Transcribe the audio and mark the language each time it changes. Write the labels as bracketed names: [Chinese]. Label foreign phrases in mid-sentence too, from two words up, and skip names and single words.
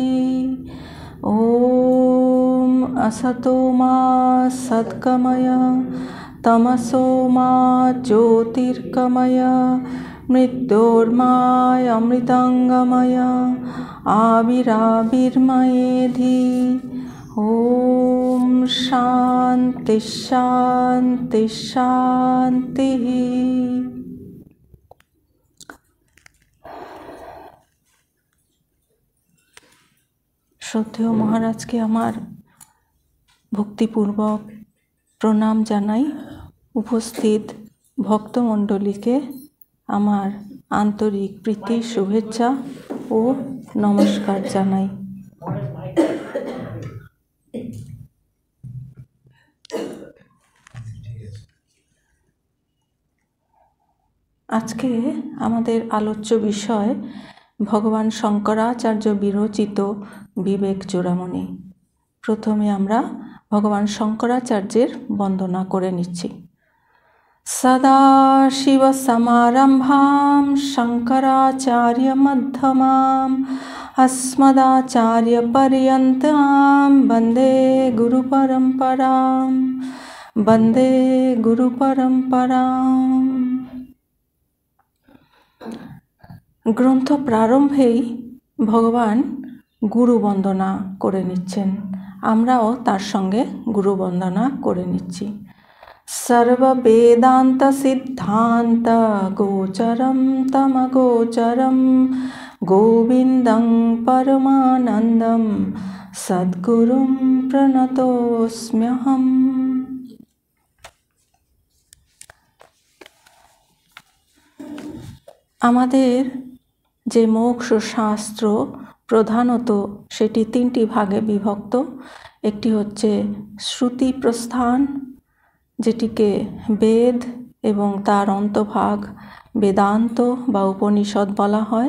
[Sanskrit] ओम असतो मा सद्गमय तमसो मा ज्योतिर्गमय मृत्योर्माय अमृतंगमय आविराविर्मयेधि। ओम शांति शांति शांति। [Bangla] শ্রদ্ধেয় মহারাজ কে আমার ভক্তিপূর্বক প্রণাম জানাই। উপস্থিত ভক্তমণ্ডলী কে আমার আন্তরিক প্রীতি শুভেচ্ছা ও নমস্কার জানাই। আজ কে আমাদের আলোচ্য বিষয় ভগবান শঙ্করাচার্য বিরচিত বিবেক চূড়ামণি। প্রথমে আমরা ভগবান শঙ্করাচার্যের বন্দনা করে নিচ্ছি। [Sanskrit] सदाशिव समारंभां शंकराचार्य मध्यमाम् अस्मदाचार्य पर्यन्तां वन्दे गुरु परंपरां वन्दे गुरु परंपरां। [Bangla] গ্রন্থ প্রারম্ভেই ভগবান গুরু বন্দনা করে নিচ্ছেন। আমরাও তার সঙ্গে গুরু বন্দনা করে নিচ্ছি। [Sanskrit] सर्व वेदांत सिद्धांत गोचरम तम गोचरम गोविंदं परमानंदम सद्गुरुं प्रणतोस्म्यहम्। [Bangla] আমাদের যে মোক্ষ শাস্ত্র প্রধানত সেটি তিনটি ভাগে বিভক্ত। একটি হচ্ছে শ্রুতি প্রস্থান, যেটিকে বেদ এবং তার অন্তভাগ বেদান্ত বা উপনিষদ বলা হয়।